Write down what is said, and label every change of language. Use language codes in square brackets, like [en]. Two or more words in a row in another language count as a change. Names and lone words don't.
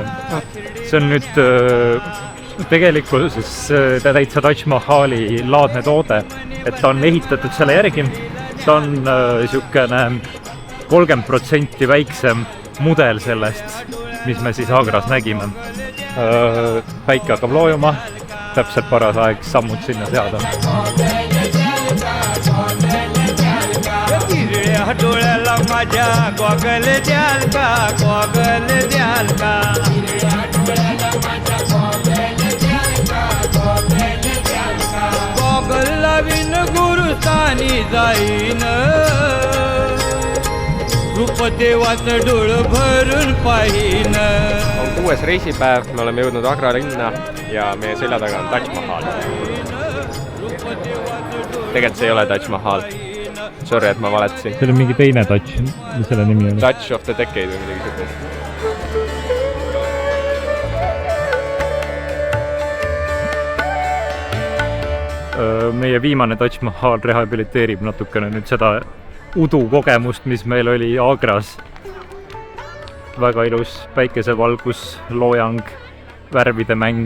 [et] See on nüüd tegelikkuses täitsa Taj Mahali laadne toode, et ta on ehitatud selle järgi. Ta on siukene 30% väiksem mudel sellest, mis me siis Agras nägime. Päike hakkab loojuma, täpselt paras aeg sammud sinna seada. [mr] डोळ्याला माझ्या गॉगल द्याल का गॉगल लावीन गुरुस्थानी जाईन रूपदेवाचं डोळ भरून पाहीन. [et] On 6. reisipäev, me oleme jõudnud Agra linna ja meie selja taga on Taj Mahal. Tegelikult see ei ole Taj Mahal. Sorry, et ma valetasin. See on mingi teine Touch, mis selle nimi on? Touch of the Decade või midagi sellist. Meie viimane Taj Mahal rehabiliteerib natukene nüüd seda udukogemust, mis meil oli Agras. Väga ilus päikesevalgus, loojang, värvide mäng.